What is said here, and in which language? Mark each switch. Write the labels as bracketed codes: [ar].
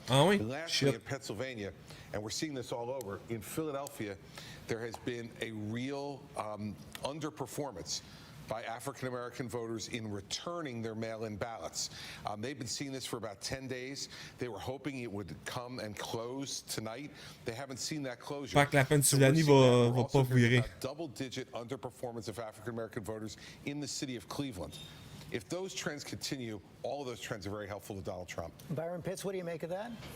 [en] And lastly, in Pennsylvania, and we're seeing this all over, in Philadelphia, there has been a real underperformance by African-American voters in returning their mail-in ballots. They've been seeing this for about 10 days. They were hoping it would come and close tonight. They haven't seen that closure. [fr] Fait que la Pennsylvanie va pas virer. [en] Double-digit underperformance of African-American voters in the city of Cleveland. If those trends continue, all of those trends are very helpful to Donald Trump. Byron Pitts, what do you make of that?